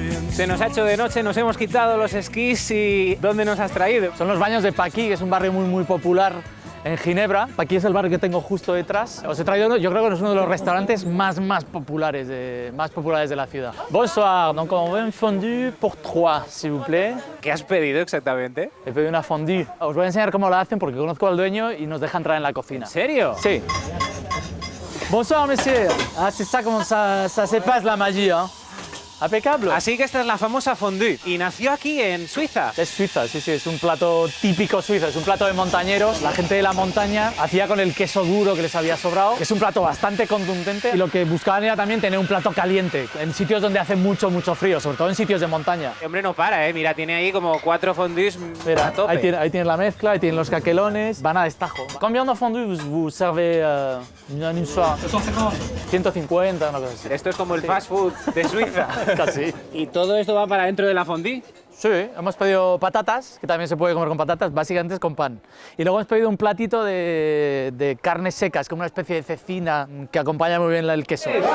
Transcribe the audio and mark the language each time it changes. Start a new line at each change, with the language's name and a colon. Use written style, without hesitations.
Spanish: Se nos ha hecho de noche, nos hemos quitado los esquís y ¿dónde nos has traído? Son los baños de Paquí, que es un barrio muy popular en Ginebra. Paquí es el barrio que tengo justo detrás. Os he traído, yo creo que es uno de los restaurantes más populares de la ciudad.
French: Bonsoir, donc on veut un fondue pour trois, s'il vous plaît.
Spanish: ¿Qué has pedido exactamente? He pedido una fondue. Os voy a enseñar cómo la hacen porque conozco al dueño y nos deja entrar en la cocina. ¿En serio?
French: Sí. Bonsoir, monsieur. Ah, c'est ça comment ça se passe la magie, hein.
Spanish: Impecable. Así que esta es la famosa fondue y nació aquí en Suiza. Es Suiza, sí, es un plato típico suizo, es un plato de montañeros. La gente de la montaña hacía con el queso duro que les había sobrado. Es un plato bastante contundente y lo que buscaban era también tener un plato caliente en sitios donde hace mucho frío, sobre todo en sitios de montaña. El hombre no para, mira, tiene ahí como 4 fondues Mira, a tope. ahí tienes la mezcla, ahí tienen los caquelones, van a destajo.
French: Combien de fondue vous servez en un soir?
Spanish: 150, una cosa así. Esto es como el fast food de Suiza. Casi. ¿Y todo esto va para dentro de la fondue? Sí, hemos pedido patatas, que también se puede comer con patatas, básicamente es con pan. Y luego hemos pedido un platito de carnes secas, como una especie de cecina que acompaña muy bien el queso.